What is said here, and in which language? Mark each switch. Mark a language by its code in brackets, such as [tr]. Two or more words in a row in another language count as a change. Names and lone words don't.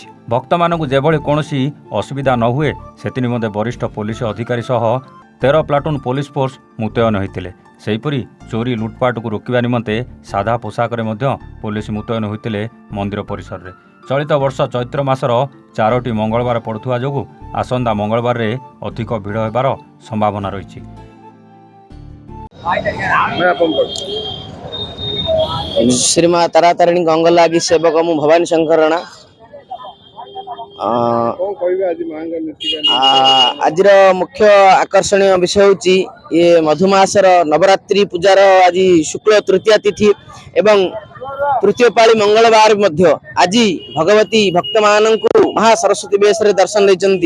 [or] ଭକ୍ତମାନଙ୍କୁ ଯେଭଳି କୌଣସି ଅସୁବିଧା ନ ହୁଏ ସେଥିନିମନ୍ତେ ବରିଷ୍ଠ ପୋଲିସ ଅଧିକାରୀ ସହ 13 ପ୍ଲାଟୁନ୍ ପୋଲିସ ଫୋର୍ସ ମୁତୟନ ହୋଇଥିଲେ। ସେହିପରି ଚୋରି ଲୁଟ୍ପାଟକୁ ରୋକିବା ନିମନ୍ତେ ସାଧା ପୋଷାକରେ ମଧ୍ୟ ପୋଲିସ ମୁତୟନ ହୋଇଥିଲେ ମନ୍ଦିର ପରିସରରେ। ଚଳିତ ବର୍ଷ ଚୈତ୍ର ମାସର 4ଟି ମଙ୍ଗଳବାର ପଡ଼ୁଥିବା ଯୋଗୁଁ ଆସନ୍ତା ମଙ୍ଗଳବାରରେ ଅଧିକ ଭିଡ଼ ହେବାର ସମ୍ଭାବନା ରହିଛି। ଶ୍ରୀମା ତାରାତାରିଣୀ ଗଙ୍ଗା ଲାଗି ସେବକ ମୁଁ ଭବାନୀ ଶଙ୍କର ରାଣା। ଆଜି ମୁଖ୍ୟ ଆକର୍ଷଣୀୟ ବିଷୟ ହେଉଛି ଏ ମଧୁମାସର ନବରାତ୍ରି ପୂଜାର ଆଜି ଶୁକ୍ଳ ତୃତୀୟା ତିଥି ଏବଂ ତୃତୀୟ ପାଳି ମଙ୍ଗଳବାର ମଧ୍ୟ ଆଜି ଭଗବତୀ ଭକ୍ତ ମାନଙ୍କୁ ମହା ସରସ୍ୱତୀ ବେଶ ରେ ଦର୍ଶନ ଦେଉଛନ୍ତି।